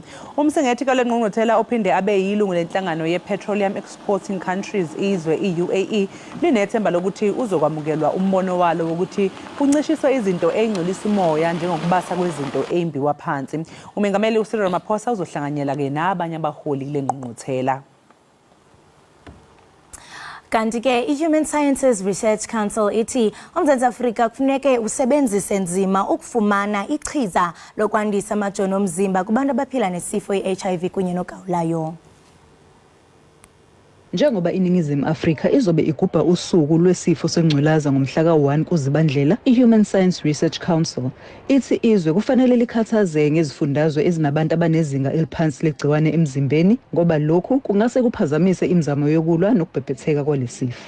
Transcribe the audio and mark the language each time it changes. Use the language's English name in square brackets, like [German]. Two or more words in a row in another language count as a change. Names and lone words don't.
[Zulu] Umsengethi kale ngqungquthela ophinde abe yilungu lenhlangano ye-Petroleum Exporting Countries izwe i-UAE linethemba lokuthi uzokwamukelwa umbono walo wokuthi kuncishiswe izinto ezingcolisa umoya njengokubasa kwezinto ezimbiwa phansi. Umengameli uCyril Ramaphosa uzohlanganyela ke nabanye abaholi le ngqungquthela. [Xhosa] Kanti ke i-Human Sciences Research Council ithi uMzantsi Afrika kufuneke usebenzise nzima ukufumana ichiza lokwandisa amajoni omzimba kubantu abaphila nesifo i-HIV kunye nogawulayo. [Zulu] Njengoba iNingizimu Afrika izobe igubha usuku lwesifo sengculaza ngomhla ka-1 kuZibandlela, iHuman Science Research Council ithi izwe kufanele likhathazeke ngezifundazwe ezinabantu abanezinga eliphansi legciwane emzimbeni ngoba lokhu kungase kuphazamise imizamo yokulwa nokubhebhetheka kwalesifo.